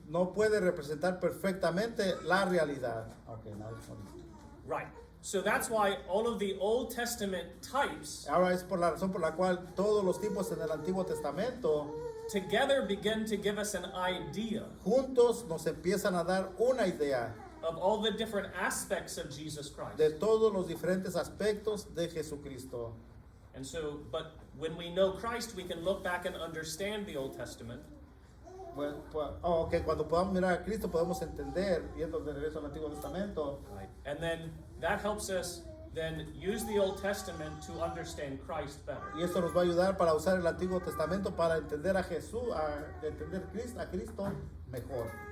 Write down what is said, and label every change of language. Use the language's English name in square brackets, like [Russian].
[Spanish] no puede representar perfectamente la realidad. [English] Okay, now it's on. Right. So that's why all of the Old Testament types [Spanish] Ahora es por la razón por la cual todos los tipos en el Antiguo Testamento [English] together begin to give us an idea [Spanish] juntos nos empiezan a dar una idea [English] of all the different aspects of Jesus Christ. [Spanish] de todos los diferentes aspectos de Jesucristo. [English] And so, but when we know Christ, we can look back and understand the Old Testament. [Spanish] Okay, cuando podamos mirar a Cristo podemos entender, yendo de regreso al Antiguo Testamento, [English] Right. And then that helps us then use the Old Testament to understand Christ better. [Spanish] y esto nos va a ayudar para usar el Antiguo Testamento para entender a Jesús, entender a Cristo mejor.